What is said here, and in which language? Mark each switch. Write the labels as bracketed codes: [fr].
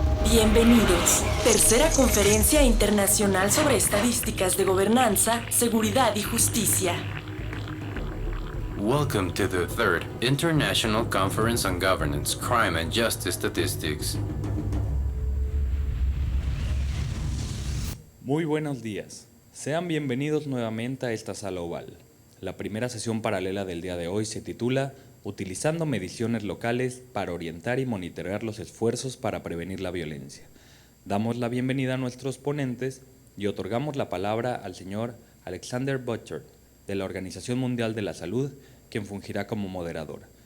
[es] Bienvenidos. Tercera Conferencia Internacional sobre Estadísticas de Gobernanza, Seguridad y Justicia. [en] Welcome to the third International Conference on Governance, Crime and Justice Statistics. [es] Muy buenos días. Sean bienvenidos nuevamente a esta sala oval. La primera sesión paralela del día de hoy se titula Utilizando mediciones locales para orientar y monitorear los esfuerzos para prevenir la violencia. Damos la bienvenida a nuestros ponentes y otorgamos la palabra al señor Alexander Butcher, de la Organización Mundial de la Salud, quien fungirá como moderador.